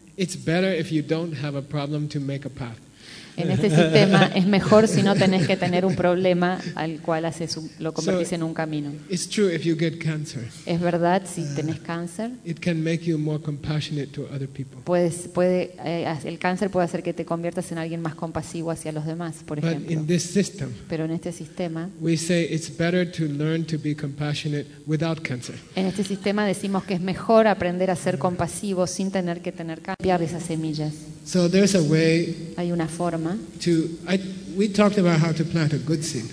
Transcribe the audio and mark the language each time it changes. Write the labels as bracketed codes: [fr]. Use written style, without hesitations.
[en] it's better if you don't have a problem to make a path. [es] En este sistema es mejor si no tenés que tener un problema al cual haces un, lo convertís en un camino. [en] It's true if you get cancer. [es] Es verdad si tenés cáncer. [en] It can make you more compassionate to other people. [es] El cáncer puede hacer que te conviertas en alguien más compasivo hacia los demás, por ejemplo. [en] But in this system, [es] pero en este sistema, [en] we say it's better to learn to be compassionate without cancer. [es] En este sistema decimos que es mejor aprender a ser compasivo sin tener que tener cambiar esas semillas. [en] So there's a way. [es] Hay una forma. [en] We talked about how to plant a good seed.